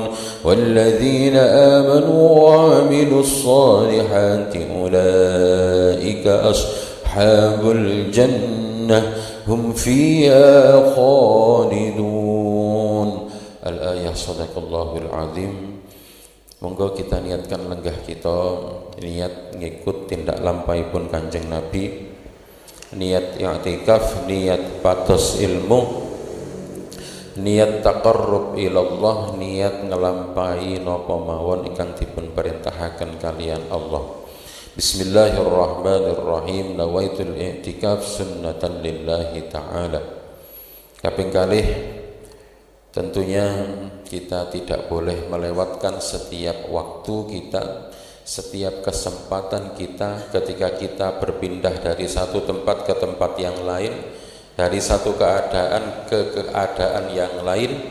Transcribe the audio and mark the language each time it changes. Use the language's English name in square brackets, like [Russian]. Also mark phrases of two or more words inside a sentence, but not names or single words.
[Arabic] والذين آمنوا وعملوا الصالحات أولئك أصحاب الجنة هم فيها خالدون. الآية. صدق الله العظيم. [Javanese] Monggo kita niatkan lenggah kita, niat ngikut tindak lampaipun Kanjeng Nabi, niat i'tikaf, niat patos ilmu, niat [Arabic] تقرب إلى الله, [Javanese] niat ngelampai napa mawon ingkang dipun perintahaken kalian Allah. [Arabic] بسم الله الرحمن الرحيم. نويت الاعتكاف سنة لله تعالى. [Javanese] Kaping kalih, [Indonesian] tentunya kita tidak boleh melewatkan setiap waktu kita, setiap kesempatan kita ketika kita berpindah dari satu tempat ke tempat yang lain, dari satu keadaan ke keadaan yang lain.